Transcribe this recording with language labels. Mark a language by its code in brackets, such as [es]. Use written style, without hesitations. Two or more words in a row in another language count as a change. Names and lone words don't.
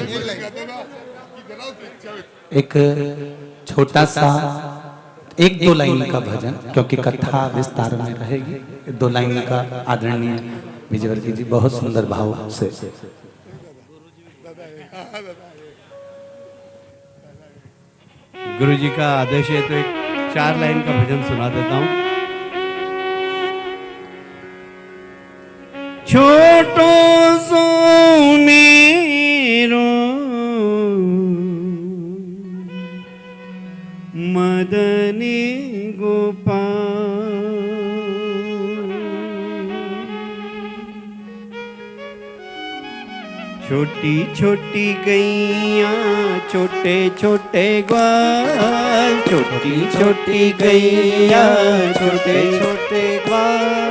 [hi] एक छोटा सा 1-2 लाइन का भजन, क्योंकि कथा विस्तार में रहेगी, 2 लाइन का आदरणीय विजयवर्गीय जी बहुत सुंदर भाव से। गुरु जी का आदेश है तो एक 4 लाइन का भजन सुना देता हूँ। [bra] छोटो सो मेरो मदनी गोपाल, [hi] छोटी छोटी गैया छोटे छोटे ग्वाल, छोटी छोटी गैया छोटे छोटे ग्वाल।